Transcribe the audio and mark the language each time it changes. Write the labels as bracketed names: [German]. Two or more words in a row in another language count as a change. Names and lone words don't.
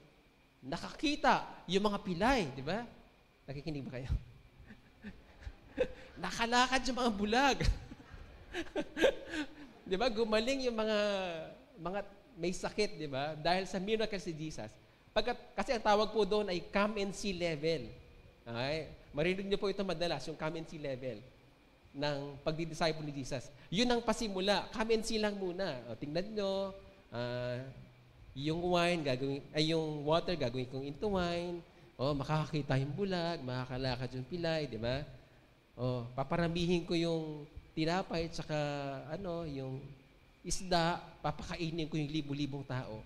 [Filipino] Nakakita yung mga pilay, di ba? Nakikinig ba kayo? Nakalakad yung mga bulag. Di ba? Gumaling yung mga may sakit, di ba? Dahil sa miracles si Jesus. Kasi ang tawag po doon ay [English] come and see level. [Filipino] Okay? Marinig niyo po ito madalas, yung [English] come and see level [Filipino] ng pagdi-disciple ni Jesus. Yun ang pasimula. [English] Come and see [Filipino] lang muna. O, tingnan nyo, yung yung water gagawin kong [English] into wine. [Filipino] O, makakakita yung bulag, makakalakad yung pilay, di ba? O, paparamihin ko yung tinapay at saka yung isda, papakainin ko yung libu-libong tao.